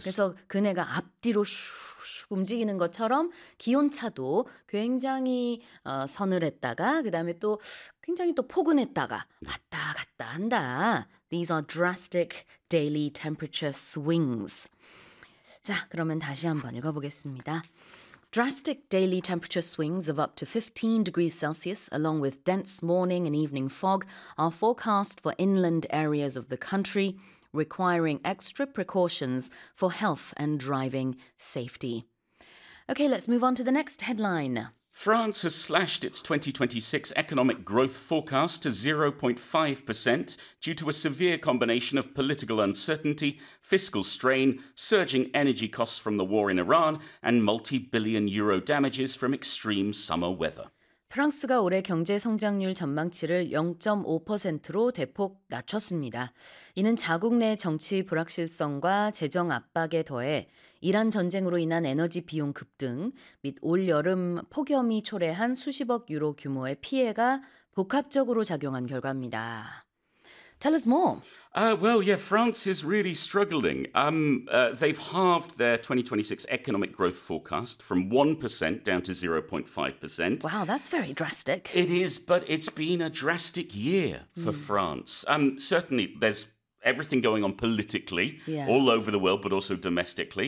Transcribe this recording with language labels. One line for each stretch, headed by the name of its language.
Korean: 그래서 그네가 앞뒤로 슉슉 움직이는 것처럼 기온차도 굉장히 서늘했다가 그 다음에 또 굉장히 또 포근했다가 왔다 갔다 한다.
English: These are drastic daily temperature swings.
Korean: 자, 그러면 다시 한번 읽어보겠습니다.
English: Drastic daily temperature swings of up to 15 degrees Celsius, along with dense morning and evening fog, are forecast for inland areas of the country, requiring extra precautions for health and driving safety. Okay, let's move on to the next headline. France has slashed its 2026 economic growth forecast to 0.5% due to a severe combination of political uncertainty, fiscal strain, surging energy costs from the war in Iran, and multi-billion euro damages from extreme summer weather.
Korean: 프랑스가 올해 경제 성장률 전망치를 0.5%로 대폭 낮췄습니다. 이는 자국 내 정치 불확실성과 재정 압박에 더해 이란 전쟁으로 인한 에너지 비용 급등 및 올여름 폭염이 초래한 수십억 유로 규모의 피해가 복합적으로 작용한 결과입니다.
English: Tell us more. France is really struggling. They've halved their 2026 economic growth forecast from 1% down to 0.5%. Wow, that's very drastic. It is, but it's been a drastic year for France. Certainly, there's everything going on politically all over the world, but also domestically.